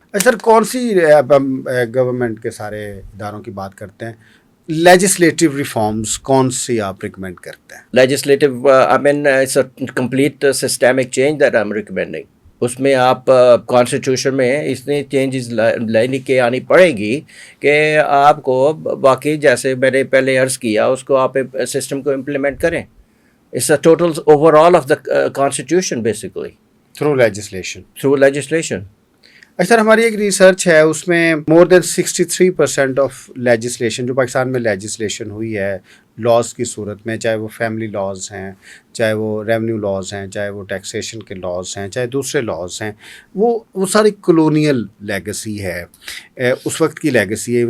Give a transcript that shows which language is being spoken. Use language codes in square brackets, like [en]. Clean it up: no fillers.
[ur] سر کون سی گورنمنٹ کے سارے اداروں کی بات کرتے ہیں، لیجسلیٹو ریفارمز کون سی آپ ریکمینڈ کرتے ہیں؟ [en] Legislative I mean it's a complete systemic change that I am recommending. [ur] اس میں آپ کانسٹیٹیوشن میں اتنی چینجز لائن کے آنی پڑے گی کہ آپ کو باقی جیسے میں نے پہلے عرض کیا اس کو آپ سسٹم کو امپلیمنٹ کریں. [en] It's a total overhaul of the constitution basically through legislation. Through legislation. [ur] سر ہماری ایک ریسرچ ہے، اس میں [en] more than 63% of legislation [ur] جو پاکستان میں لیجسلیشن ہوئی ہے لاز کی صورت میں، چاہے وہ فیملی لاز ہیں، چاہے وہ ریونیو لاز ہیں، چاہے وہ ٹیکسیشن کے لاز ہیں، چاہے دوسرے لاز ہیں، وہ ساری کلونیل لیگسی ہے، اس وقت کی لیگسی ہے.